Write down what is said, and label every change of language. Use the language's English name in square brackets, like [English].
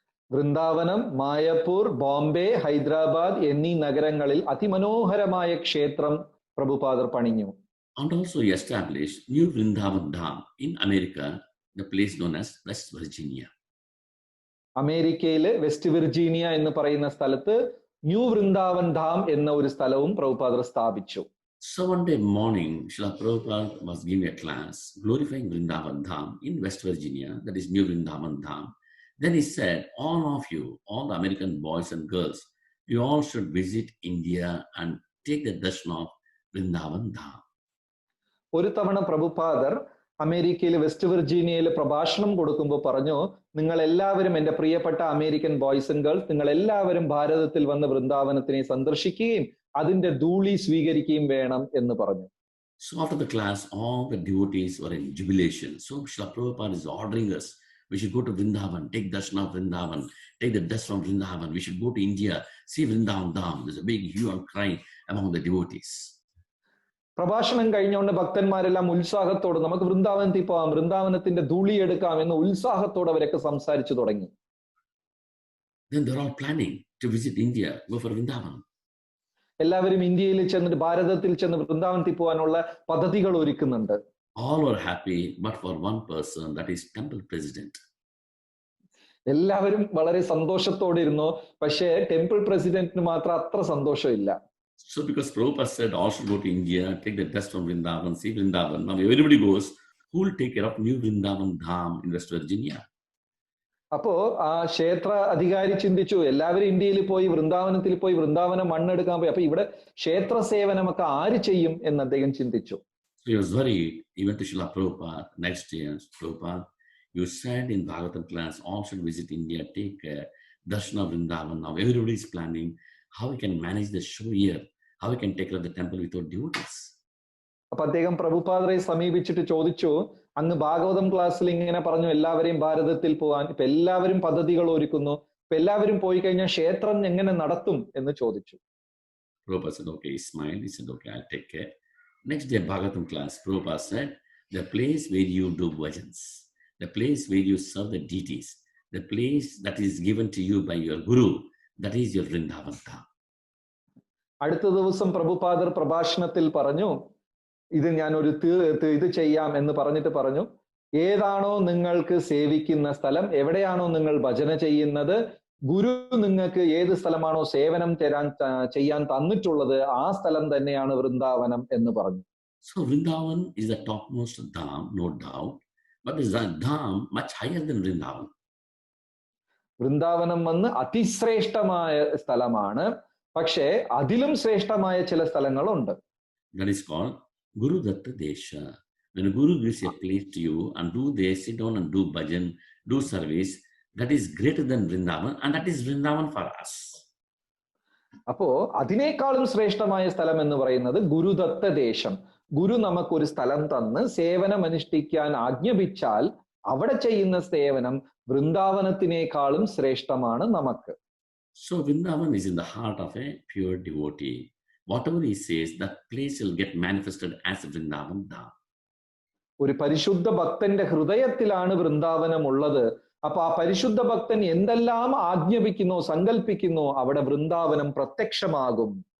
[Malayalam] വൃന്ദാവനം, മായപ്പൂർ, ബോംബെ, ഹൈദരാബാദ് എന്നീ നഗരങ്ങളിൽ അതിമനോഹരമായ ക്ഷേത്രം പ്രഭുപാദർ പണിഞ്ഞു. [English] And also he established New Vrindavan Dham in America, the place known as West Virginia. [Malayalam] അമേരിക്കയിലെ വെസ്റ്റ് വിർജീനിയ എന്ന് പറയുന്ന സ്ഥലത്ത് ന്യൂ വൃന്ദാവൻ ധാം എന്ന ഒരു സ്ഥലവും പ്രഭുപാദർ സ്ഥാപിച്ചു. [English] So one day morning, Srila Prabhupada was giving a class glorifying Vrindavan Dham in West Virginia, that is New Vrindavan Dham. Then he said, all of you, all the American boys and girls, you all should visit India and take the darshan of Vrindavan Dham. [Malayalam] ഒരു തവണ പ്രഭുപാദർ അമേരിക്കയിലെ west വിർജീനിയയിൽ പ്രഭാഷണം കൊടുക്കുമ്പോൾ പറഞ്ഞു, നിങ്ങൾ എല്ലാവരും, എൻ്റെ പ്രിയപ്പെട്ട അമേരിക്കൻ [English] boys and girls, [Malayalam] നിങ്ങൾ എല്ലാവരും ഭാരതത്തിൽ വന്ന് വൃന്ദാവനത്തിനെ സന്ദർശിക്കുകയും അതിന്റെ ധൂളി സ്വീകരിക്കുകയും വേണം എന്ന് പറഞ്ഞു. [English] So after the class, all the devotees were in jubilation. So Srila Prabhupada is ordering us, we should go to Vrindavan, take darshan of Vrindavan, take the dust from Vrindavan. We should go to India, see Vrindavan Dham. There's a big hue and cry among the devotees. [Malayalam] പ്രഭാഷണം കഴിഞ്ഞുകൊണ്ട് ഭക്തന്മാരെല്ലാം ഉത്സാഹത്തോടെ നമുക്ക് വൃന്ദാവനത്തിൽ പോകാം, വൃന്ദാവനത്തിന്റെ ധൂളി എടുക്കാം എന്ന് ഉത്സാഹത്തോടെ അവരൊക്കെ സംസാരിച്ചു തുടങ്ങി. [English] Then they're all planning to visit India, go for Vrindavan. [Malayalam] എല്ലാവരും ഇന്ത്യയിൽ ചെന്നിട്ട് ഭാരതത്തിൽ ചെന്ന് വൃന്ദാവനത്തിൽ പോകാനുള്ള പദ്ധതികൾ ഒരുക്കുന്നുണ്ട്. [English] All were happy, but for one person, that is temple president. [Malayalam] എല്ലാവരും വളരെ സന്തോഷത്തോടെ ഇരുന്നു. പക്ഷേ ടെമ്പിൾ പ്രസിഡന്റിന് മാത്രം അത്ര സന്തോഷമില്ല. [English] So because Prabhupada said all should go to India, take the dust from Vrindavan, see Vrindavan. Now everybody goes, who will take care of New Vrindavan Dham in West Virginia? [Malayalam] അപ്പോ ആ ക്ഷേത്ര അധികാരി ചിന്തിച്ചു, എല്ലാവരും ഇന്ത്യയിൽ പോയി വൃന്ദാവനത്തിൽ പോയി വൃന്ദാവനം മണ്ണെടുക്കാൻ പോയി, അപ്പൊ ഇവിടെ ക്ഷേത്ര സേവനമൊക്കെ ആര് ചെയ്യും എന്ന് അദ്ദേഹം ചിന്തിച്ചു. [English] So he was worried. He went to Srila Prabhupada next year. Prabhupada, you said in Bhagavatam class, all should visit India, take darshan of Vrindavan. Now everybody is planning how we can manage the show here, how we can take care of the temple without devotees. [Malayalam] അപ്പൊ അദ്ദേഹം പ്രഭുപാദരെ സമീപിച്ചിട്ട് ചോദിച്ചു, അങ്ങ് ഭാഗവതം ക്ലാസ്സിൽ ഇങ്ങനെ പറഞ്ഞു എല്ലാവരെയും ഭാരതത്തിൽ പോകാൻ, ഇപ്പൊ എല്ലാവരും പദ്ധതികൾ ഒരുക്കുന്നു, ഇപ്പൊ എല്ലാവരും പോയി കഴിഞ്ഞാൽ ക്ഷേത്രം എങ്ങനെ നടത്തും എന്ന് ചോദിച്ചു. [English] Prabhupada said, okay, he smiled. He said, okay, I'll take care. Next day, Bhagavatam class, Prabhupada said, the place where you do bhajans, the place where you serve the deities, the place that is given to you by your guru, that is your Vrindavan Dham. [Malayalam] അടുത്ത ദിവസം പ്രഭുപാദർ പ്രഭാഷണത്തിൽ പറഞ്ഞു, ഇത് ഞാൻ ഒരു ഇത് ചെയ്യാം എന്ന് പറഞ്ഞിട്ട് പറഞ്ഞു, ഏതാണോ നിങ്ങൾക്ക് സേവിക്കുന്ന സ്ഥലം, എവിടെയാണോ നിങ്ങൾ ഭജന ചെയ്യുന്നത്, ഗുരു നിങ്ങൾക്ക് ഏത് സ്ഥലമാണോ സേവനം ചെയ്യാൻ തന്നിട്ടുള്ളത് ആ സ്ഥലം തന്നെയാണ് വൃന്ദാവനം എന്ന് പറഞ്ഞു. [English] So Vrindavan is the topmost dham, no doubt, but is a dham much higher than Vrindavan. [Malayalam] Vrindavanam വന്ന് അതിശ്രേഷ്ഠമായ സ്ഥലമാണ്, പക്ഷേ അതിലും ശ്രേഷ്ഠമായ ചില സ്ഥലങ്ങളുണ്ട്. [English] That is called Guru Datta Desha. When a Guru gives a place to you and do there, sit down and do bhajan, do service, that is greater than Vrindavan, and that is Vrindavan for us. [Malayalam] അപ്പോ അതിനേക്കാളും ശ്രേഷ്ഠമായ സ്ഥലം എന്ന് പറയുന്നത് ഗുരുദത്ത ദേശം. ഗുരു നമുക്കൊരു സ്ഥലം തന്ന് സേവനം അനുഷ്ഠിക്കാൻ ആജ്ഞാപിച്ചാൽ അവിടെ ചെയ്യുന്ന സേവനം വൃന്ദാവനത്തിനേക്കാളും ശ്രേഷ്ഠമാണ് നമുക്ക്. [English] So Vrindavan is in the heart of a pure devotee. Whatever he says, that place will get manifested as Vrindavan Dham. [Malayalam] ഒരു പരിശുദ്ധ ഭക്തന്റെ ഹൃദയത്തിലാണ് വൃന്ദാവനം ഉള്ളത്. അപ്പൊ ആ പരിശുദ്ധ ഭക്തൻ എന്തെല്ലാം ആജ്ഞാപിക്കുന്നോ സങ്കല്പിക്കുന്നോ അവിടെ വൃന്ദാവനം പ്രത്യക്ഷമാകും.